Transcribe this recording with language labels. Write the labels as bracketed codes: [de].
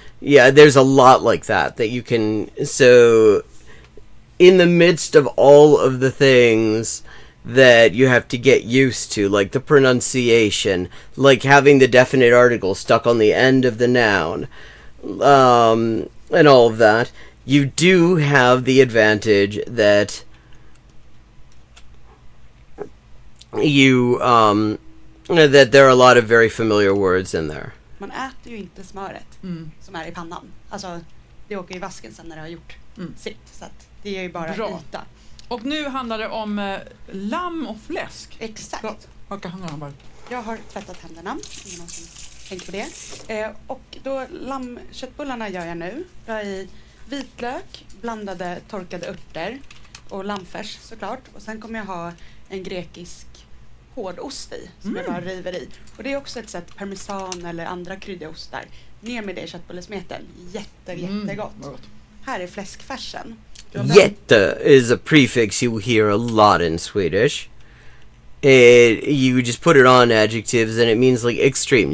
[en] Yeah, there's a lot like that you can, so, in the midst of all of the things that you have to get used to, like the pronunciation, like having the definite article stuck on the end of the noun, and all of that, you do have the advantage that that there are a lot of very familiar words in there. [sv] Man äter ju inte smöret som är i pannan. Alltså, det åker i vasken sen när det har gjort sitt. Så att det är ju bara yta. Och nu handlar det om lamm och fläsk. Exakt. Jag har tvättat händerna, om någon som tänker på det. Och då lammköttbullarna gör jag nu. Jag har i vitlök, blandade torkade örter och lammfärs såklart. Och sen kommer jag ha en grekisk hårdost i som jag bara river i. Och det är också ett sätt parmesan eller andra kryddiga ostar. Ner med det i köttbullesmeten. Jättegott. Här är fläskfärsen. [en] Jätte is a prefix you hear a lot in Swedish. You just put it on adjectives and it means like extreme.